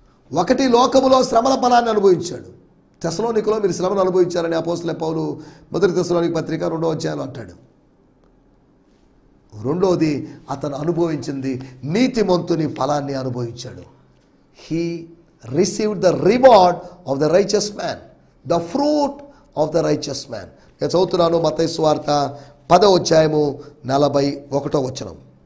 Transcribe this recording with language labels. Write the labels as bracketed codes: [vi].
[te] ఒకటి, లోకములో శ్రమల ఫలాన్ని అనుభవించాడు. తెస్సలోనికలో మీరు శ్రమను అనుభవించారని అపోస్తలుడైన పౌలు 1 తెస్సలోనిక పత్రిక 2వ అధ్యాయంలో అంటాడు. రెండోది, అతను అనుభవించింది నీతిమంతుని ఫలాన్ని అనుభవించాడు. [en] He received the reward of the righteous man, the fruit of the righteous man. [te] నేను చదువుతున్నాను మత్తయి సువార్త 10వ అధ్యాయము 41వ వచనం.